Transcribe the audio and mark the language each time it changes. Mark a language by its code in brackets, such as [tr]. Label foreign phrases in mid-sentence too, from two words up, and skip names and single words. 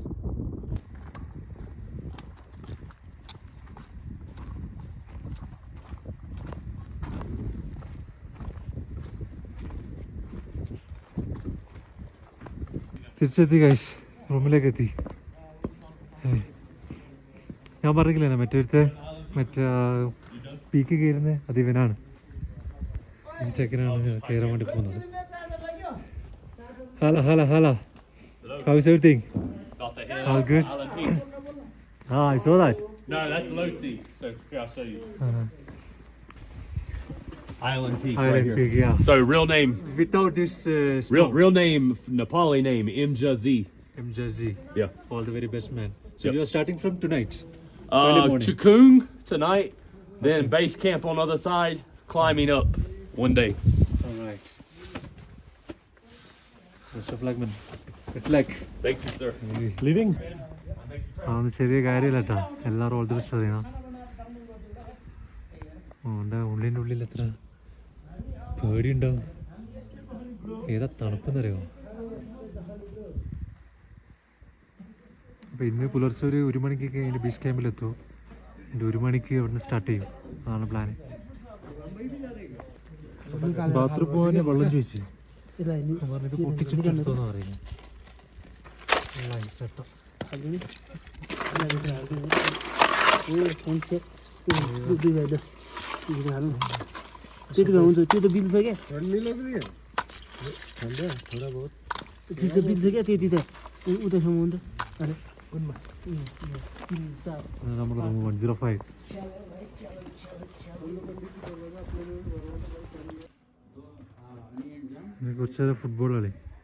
[ml] തിരിച്ചെത്തി ഗൈസ്, റൂമിലേക്ക് എത്തി. ഞാൻ പറഞ്ഞില്ലേ മറ്റേ പീക്ക് കയറുന്നത് അത് ഇവനാണ്. ഈ ചെക്കനാണ് കയറാൻ വേണ്ടി പോകുന്നത്. [en] ഹലോ How is everything? All good? I saw that. No, that's Loti. So here, I'll show you. Island Peak. Island Peak, yeah. So real name. Without this Real name, Nepali name, Imjazi. Imjazi. Yeah. All the very best, man. So Yep. you are starting from tonight? Early morning. Chikung tonight, then base camp on the other side, climbing up one day. All right. Best of luck, man. Good luck. Thank you, sir. Leaving? [ml] അതൊന്നും ചെറിയ കാര്യമില്ല കേട്ടോ. എല്ലാവരും [en] all the best [ml] അറിയണം. എൻ്റെ ഉള്ളിൽ എത്ര പേടിയുണ്ടാവും. ഏതാ തണുപ്പെന്നറിയോ? അപ്പോൾ ഇന്ന് പുലർച്ചെ ഒരു 1 മണിക്കൊക്കെ അതിൻ്റെ [en] beach campിലെത്തും. [ml] എൻ്റെ 1 മണിക്ക് അവിടുന്ന് സ്റ്റാർട്ട് ചെയ്യും. അതാണ് പ്ലാന്. ബാത്റൂം പോകാൻ വെള്ളം ചോദിച്ചു പറഞ്ഞിട്ട് പൊട്ടിച്ചിട്ടെടുത്തോന്നാ പറയുന്നത്. ഐസട്ടോ [ne] त्यो त हुन्छ, त्यो त बिल्छ क्या, त्यो त बिल्छ क्या, त्यति त उतासम्म हुन्छ. [ml] നമ്മുടെ റൂം 105. കുറച്ച് നേരം ഫുട്ബോൾ കളി.